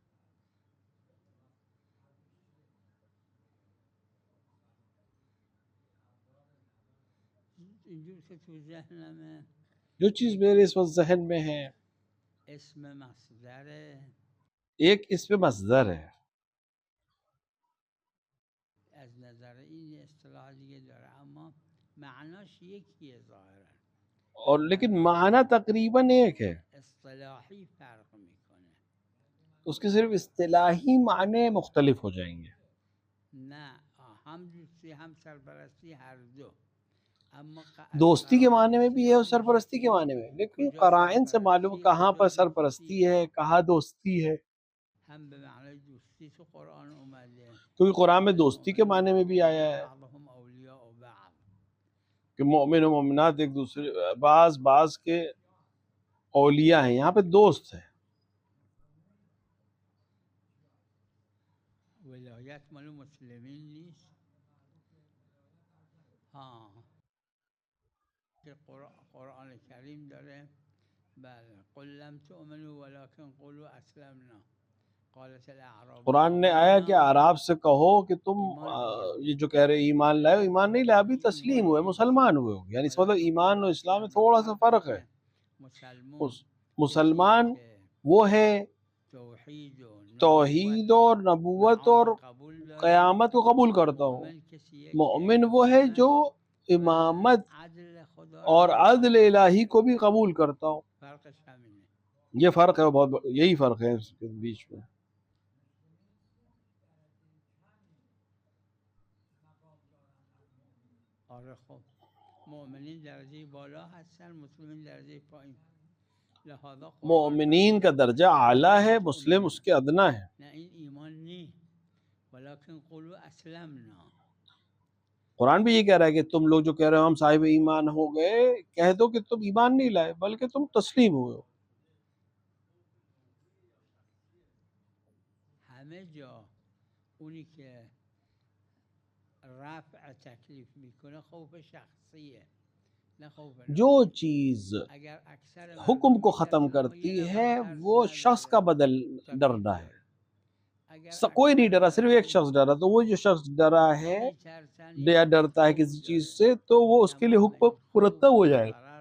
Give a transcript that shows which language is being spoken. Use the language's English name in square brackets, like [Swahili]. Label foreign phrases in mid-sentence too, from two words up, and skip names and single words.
[Urdu] جو چیز میرے اس وقت ذہن میں ہے اسم مصدر ہے، ایک اس میں مصدر ہے، [Persian] از نظر این اصطلاح دیگه داره اما معناش یکیه ظاهرا، [Urdu] اور لیکن معنی تقریباً ایک ہے، [Persian] اصطلاحی فرق میکنه. [Urdu] اس کے صرف اصطلاحی معنی مختلف ہو جائیں گے. [Persian] نه هم دوستی هم سرپرستی ہر دو، اما [Urdu] دوستی کے معنی میں بھی ہے اور سرپرستی کے معنی میں، لیکن قرائن سے معلوم کہاں پر سرپرستی ہے کہاں دوستی ہے. [Persian] ہم به معنی دوستی تو قرآن اومده [Urdu] کیونکہ قرآن میں دوستی کے معنی میں بھی آیا ہے [Arabic] بعضهم اولیاء بعض، [Urdu] کہ مومن و مومنات ایک دوسرے بعض کے اولیاء ہیں، یہاں پہ دوست ہیں. [Persian] ولایت مال مسلمین نیست. ہاں که قرآن کریم داره بله [Arabic] قل لم تؤمنوا ولكن قولوا اسلمنا قالت الاعراب [Urdu] قرآن نے آیا کہ اعراب سے کہو کہ تم یہ جو کہہ رہے ایمان لائے، ایمان نہیں لائے، ابھی تسلیم ہوئے، مسلمان ہوئے ہو. یعنی اس مطلب ایمان اور اسلام میں تھوڑا سا فرق ہے. مسلمان وہ ہے توحید اور نبوت اور قیامت کو قبول کرتا ہوں. مومن وہ ہے جو امامت اور عدل الہی کو بھی قبول کرتا ہوں. یہ فرق ہے، بہت یہی فرق ہے اس کے بیچ میں. [Persian] آره خب مؤمنین درجه بالا هستن، مسلمین درجه پایین. [Urdu] لہذا مومنین کا درجہ اعلیٰ ہے، مسلم اس کے ادنا ہے. [Persian] نه این [Urdu] ایمان نہیں [Arabic] ولكن قولوا اسلمنا. [Urdu] قرآن بھی یہ کہہ رہا ہے کہ تم لوگ جو کہہ رہے ہو ہم صاحب ایمان ہو گئے، کہہ دو کہ تم ایمان نہیں لائے بلکہ تم تسلیم ہوئے ہو. [Persian] همه جا اونی که رفع تکلیف میکنه خوف شخصیه نه خوف نفس. [Urdu] جو چیز اگر اکثر حکم کو ختم کرتی ہے وہ شخص کا بدل ڈرنا ہے. کوئی نہیں ڈرا، صرف ایک شخص ڈرا، تو وہ جو شخص ڈرا ہے یا ڈرتا ہے کسی چیز سے تو وہ اس کے لیے حکم مرتب ہو جائے.